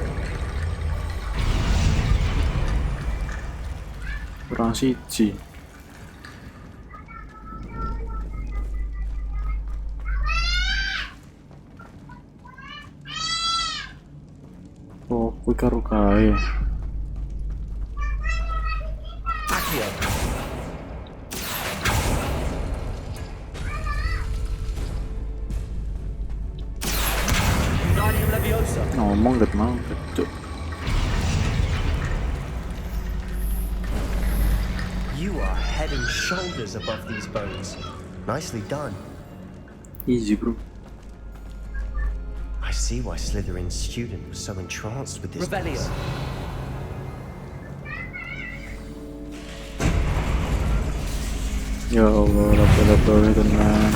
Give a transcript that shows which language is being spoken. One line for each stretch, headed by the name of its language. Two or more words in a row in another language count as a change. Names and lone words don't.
Javanese: Kurang siji. Oh, kuwi karo kae. Accio. Wingardium Leviosa. Ngomong
Indonesian: gak mau,
Javanese: Cuk.
English: You are head and shoulders above these bones. Nicely done. Easy, bro. I see why Slytherin's student was so entranced with this Revelio. place.
Arabic: يا الله,
Indonesian: laba-laba tenang.